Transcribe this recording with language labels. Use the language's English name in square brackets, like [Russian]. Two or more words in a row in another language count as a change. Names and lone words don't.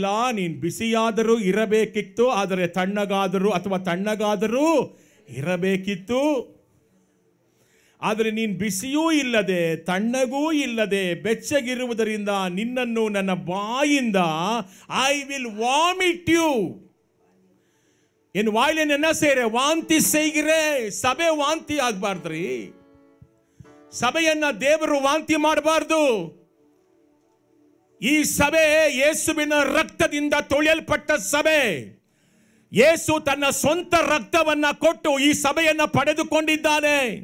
[Kannada] ನೀನು ಬಿಸಿಯಾದರೂ ಇರಬೇಕಿತ್ತು, ಆದರೆ ತಣ್ಣಗಾದರೂ ಇರಬೇಕಿತ್ತು. ಆದರೆ ನೀನು ಬಿಸಿಯೂ ಇಲ್ಲದೆ ತಣ್ಣಗೂ ಇಲ್ಲದೆ ಬೆಚ್ಚಗಿರುವುದರಿಂದ ನಿನ್ನನ್ನು ನನ್ನ ಬಾಯಿಂದ [English] I will vomit you. [Tamil] என் வாயில என்ன செய்யற? வாந்தி செய்கிறே. [Kannada] ಸಭೆ ವಾಂತಿ ಆಗಬಾರ್ದ್ರಿ. ಸಭೆಯನ್ನ ದೇವರು ವಾಂತಿ ಮಾಡಬಾರ್ದು. ಈ ಸಭೆ ಯೇಸುವಿನ ರಕ್ತದಿಂದ ತೊಳೆಯಲ್ಪಟ್ಟ ಸಭೆ. ಯೇಸು ತನ್ನ ಸ್ವಂತ ರಕ್ತವನ್ನ ಕೊಟ್ಟು ಈ ಸಭೆಯನ್ನ ಪಡೆದುಕೊಂಡಿದ್ದಾನೆ.